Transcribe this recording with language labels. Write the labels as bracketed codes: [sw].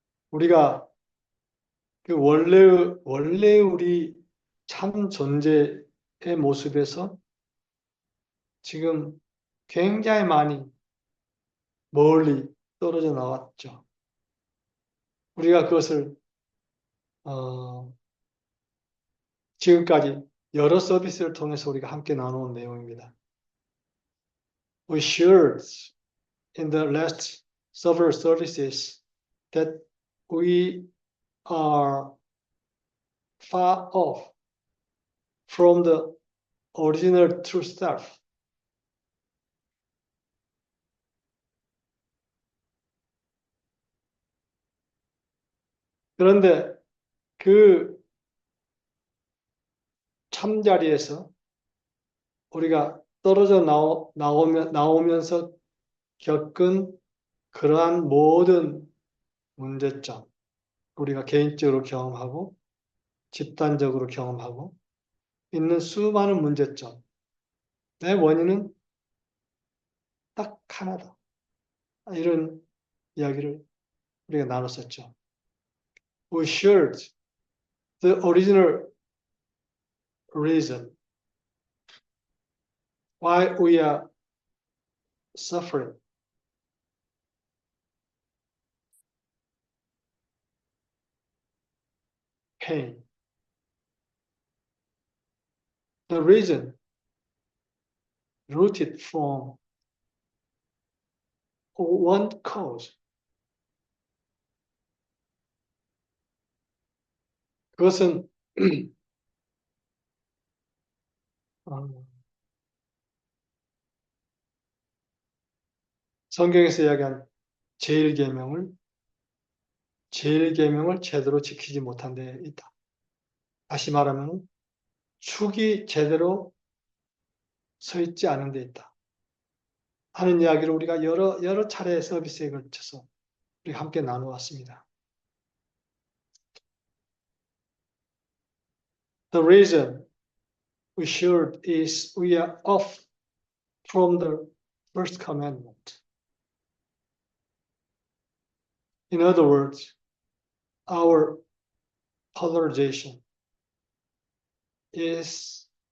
[ko] 우리가 그 원래 우리 참 존재의 모습에서 지금 굉장히 많이 멀리 떨어져 나왔죠. 우리가 그것을 지금까지 여러 서비스를 통해서 우리가 함께 나누는 내용입니다. [en] We shared in the last several services that we are far off from the original true self. [ko] 그런데 그 참자리에서 우리가 떨어져 나오면서 겪은 그러한 모든 문제점, 우리가 개인적으로 경험하고 집단적으로 경험하고 있는 수많은 문제점, 내 원인은 딱 하나다. 이런 이야기를 우리가 나눴었죠. [en] We shared the original reason why we are suffering. Pain. The reason rooted from one cause. [ko] 그것은 성경에서 이야기한 제일계명을 제대로 지키지 못한 데 있다. 다시 말하면 축이 제대로 서 있지 않은 데 있다 하는 이야기를 우리가 여러 차례 서비스에 걸쳐서 우리가 함께 나누었습니다. [en] The reason we shared is we are off from the first commandment. In other words, our polarization is